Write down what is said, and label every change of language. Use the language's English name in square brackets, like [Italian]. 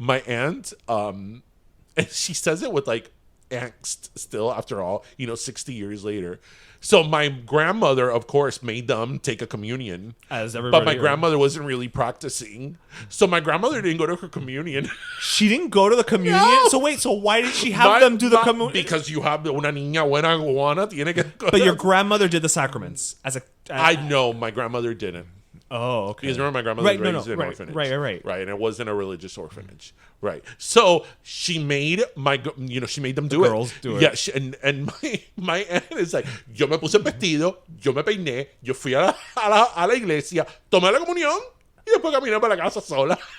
[English] My aunt, and she says it with like angst still after all, 60 years later. So my grandmother, of course, made them take a communion. As everybody. But my grandmother wasn't really practicing. So my grandmother didn't go to her communion. She didn't go to the communion? No. So why did she have them do the communion? Because you have [Spanish] una niña buena guana, tiene que [English] go. But your grandmother did the sacraments I know my grandmother didn't. Oh, okay. Because remember, my grandmother was raised in an orphanage. Right. Right, and it wasn't a religious orphanage. Right. So she made she made them do girls do it. Yeah, and my aunt is like, [Spanish] yo me puse vestido, yo me peiné, yo fui a la iglesia, tomé la comunión, y después caminé para la casa sola.